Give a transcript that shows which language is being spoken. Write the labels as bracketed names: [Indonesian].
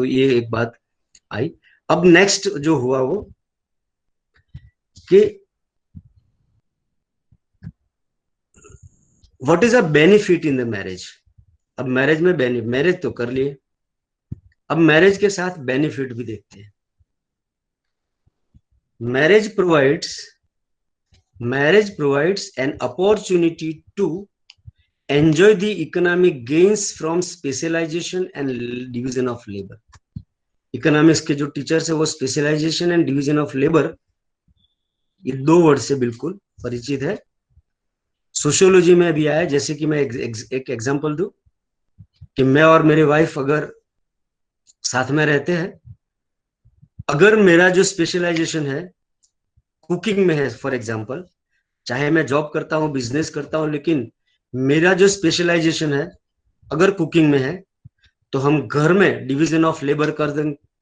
[Hindi] तो ये एक बात आई। अब नेक्स्ट जो हुआ वो कि [English] What is a benefit in the marriage. [Hindi] अब मैरिज में मैरिज तो कर लिए, अब मैरिज के साथ बेनिफिट भी देखते हैं। [English] Marriage provides an opportunity to enjoy the economic gains from specialization and division of labor। [Hindi] Economics के जो टीचर्स है वो specialisation and division of labour, ये दो वर्ड से बिल्कुल परिचित है। सोशियोलॉजी में भी आया। जैसे कि मैं एक एग्जांपल दूं कि मैं और मेरी वाइफ अगर साथ में रहते हैं, अगर मेरा जो स्पेशलाइजेशन है कुकिंग में है फॉर एग्जांपल, चाहे मैं जॉब करता हूं, बिजनेस करता हूं, लेकिन मेरा जो स्पेशलाइजेशन है अगर कुकिंग में है, तो हम घर में डिवीजन ऑफ लेबर कर देंगे।